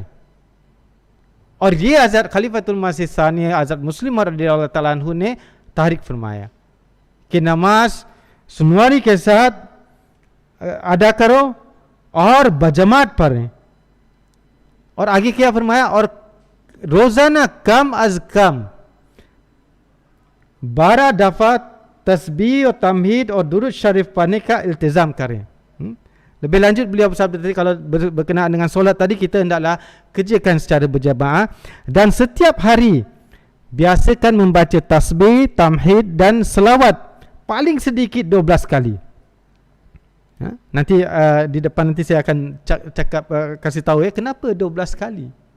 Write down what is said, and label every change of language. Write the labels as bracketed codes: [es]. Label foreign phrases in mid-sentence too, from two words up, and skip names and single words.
[ur] اور یہ حضرت خلیفۃ المسیح ثانی حضرت مسلم [ar] رضي الله تعالى عنه [ur] نے تحریک فرمایا کہ نماز سنواری کے ساتھ ادا کرو اور باجماعت پڑھیں. اور آگے کیا فرمایا? اور روزانہ کم از کم 12 دفعہ تسبیح اور تحمید اور درود شریف پڑھنے کا التزام کریں. [ms] Lebih lanjut beliau bersabda tadi, kalau berkenaan dengan solat tadi, kita hendaklah kerjakan secara berjamaah, dan setiap hari biasakan membaca tasbih, tamhid dan selawat paling sedikit 12 kali. Nanti di depan nanti saya akan cakap, kasih tahu kenapa 12 kali.